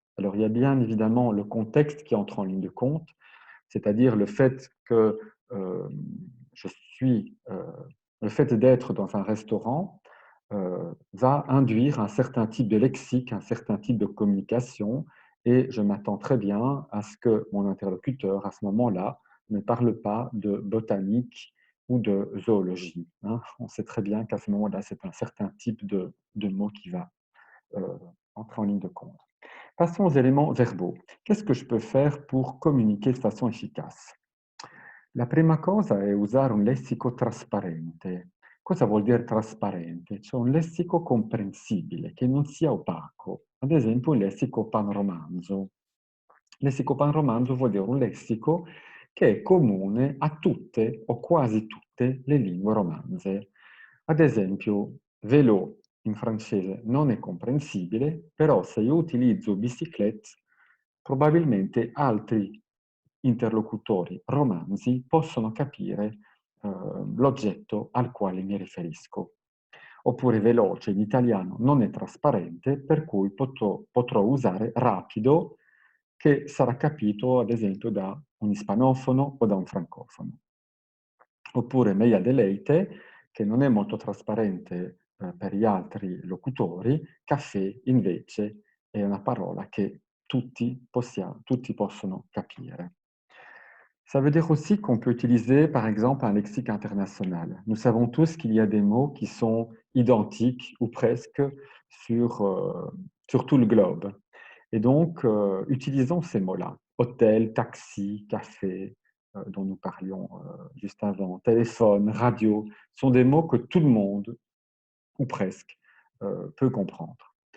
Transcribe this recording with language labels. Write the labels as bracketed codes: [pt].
[fr] Alors il y a bien évidemment le contexte qui entre en ligne de compte, c'est-à-dire le fait que, je suis, le fait d'être dans un restaurant, va induire un certain type de lexique, un certain type de communication et je m'attends très bien à ce que mon interlocuteur, à ce moment-là, ne parle pas de botanique ou de zoologie, hein. On sait très bien qu'à ce moment-là, c'est un certain type de mot qui va, heu, entrer en ligne de compte. Passons aux éléments verbaux. Qu'est-ce que je peux faire pour communiquer de façon efficace? [it] La prima cosa è usare un lessico trasparente. Cosa vuol dire trasparente? Cioè un lessico comprensibile, che non sia opaco. Ad esempio il lessico panromanzo. Lessico panromanzo vuol dire un lessico che è comune a tutte o quasi tutte le lingue romanze. Ad esempio, vélo in francese non è comprensibile, però se io utilizzo bicyclette, probabilmente altri interlocutori romanzi possono capire, l'oggetto al quale mi riferisco. Oppure veloce in italiano non è trasparente, per cui potrò usare rapido, che sarà capito ad esempio da un ispanofono o da un francofono. Oppure meia deleite, che non è molto trasparente, per gli altri locutori, caffè invece è una parola che tutti possono capire. [fr] Ça veut dire aussi qu'on peut utiliser, par exemple, un lexique international. Nous savons tous qu'il y a des mots qui sont identiques ou presque sur, sur tout le globe. Et donc, utilisons ces mots-là. Hôtel, taxi, café, dont nous parlions, juste avant, téléphone, radio, sont des mots que tout le monde, ou presque, peut comprendre.